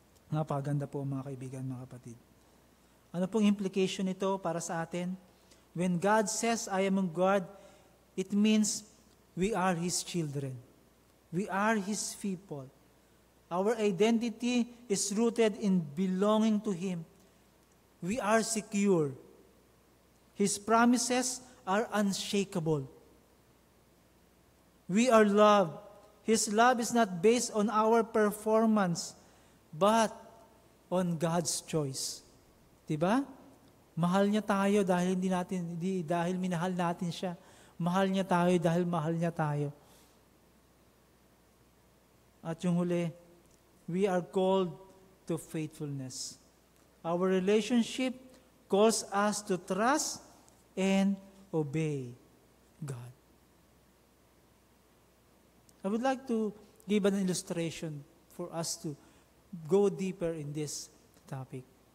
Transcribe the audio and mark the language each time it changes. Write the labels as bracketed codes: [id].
[tl] Napaganda po mga kaibigan, mga kapatid. Ano pong implication nito para sa atin? [en] When God says, I am God, it means we are His children. We are His people. Our identity is rooted in belonging to Him. We are secure. His promises are unshakable. We are loved. His love is not based on our performance, but on God's choice. [tl] Diba? Mahal niya tayo dahil dahil minahal natin siya. Mahal niya tayo dahil mahal niya tayo. At yung huli, [en] we are called to faithfulness. Our relationship calls us to trust and obey God. I would like to give an illustration for us to go deeper in this topic.